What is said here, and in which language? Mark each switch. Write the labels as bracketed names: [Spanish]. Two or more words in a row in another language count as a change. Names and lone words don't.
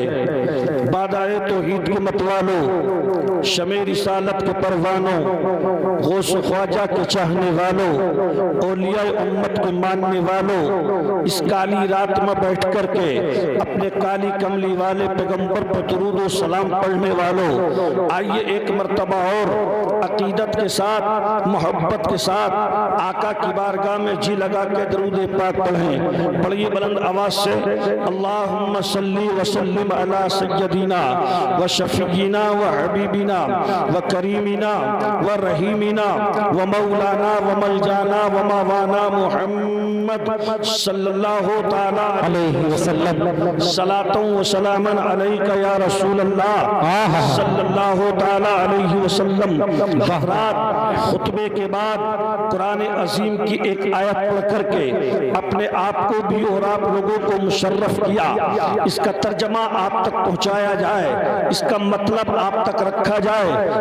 [Urdu] بادائے توحید کے متوالوں، شمع رسالت کے پروانوں، غوث خواجہ کے چاہنے والوں، اولیاء امت کے ماننے والوں، اس کالی رات میں بیٹھ کر کے اپنے کالی کملی والے پیغمبر پر درود و سلام پڑھنے والوں، آئیے ایک مرتبہ اور عقیدت کے ساتھ، محبت کے ساتھ آقا کی بارگاہ میں جی لگا کے درود پاک پڑھیں۔ پڑھیے بلند آواز سے، [Arabic] اللہم صلی وسلم علی سیدنا و شفیعنا و حبیبنا و کریمنا و رحیمنا و مولانا و ملجانا و موانا محمد صلی اللہ تعالی علیہ وسلم، صلاۃ و سلاما علیک یا رسول اللہ صلی اللہ تعالی علیہ وسلم۔ [Urdu] بہرات خطبے کے بعد قرآن عظیم کی ایک آیت پڑھ کر کے اپنے آپ کو بھی اور آپ لوگوں کو مشرف کیا، اس کا ترجمہ آپ تک پہنچایا جائے، اس کا مطلب آپ تک رکھا جائے۔